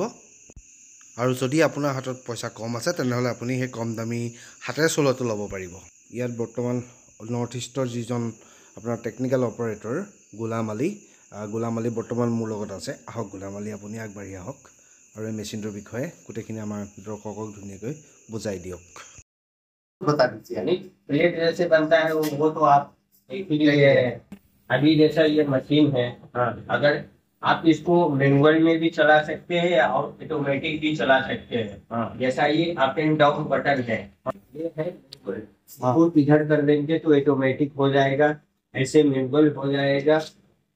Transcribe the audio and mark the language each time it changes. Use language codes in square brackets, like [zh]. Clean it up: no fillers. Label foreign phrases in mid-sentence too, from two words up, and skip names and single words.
[as] আৰু যদি আপোনাৰ হাতত পইচা কম আছে তেনেহ'লে আপুনি সেই কম দামী হাতেৰে চলোৱাটো ল'ব পাৰিব। ইয়াত বৰ্তমান নৰ্থ ইষ্টৰ যিজন আপোনাৰ [en] technical operator [as] গোলাম আলী বৰ্তমান মোৰ লগত আছে। আহক গোলাম আলী আপুনি আগবাঢ়ি আহক আৰু এই মেচিনটোৰ বিষয়ে গোটেইখিনি আমাৰ দৰ্শকক ধুনীয়াকৈ বুজাই দিয়ক। [hi] बता दीजिए यानी प्लेट जैसे बनता है वो तो आप ये अभी जैसा ये मशीन है। अगर आप इसको मैनुअल में भी चला सकते हैं या ऑटोमेटिक भी चला सकते हैं। जैसा ये [en] up and down button [hi] है, ये है इसको इधर कर देंगे तो ऑटोमेटिक हो जाएगा, ऐसे मैनुअल हो जाएगा।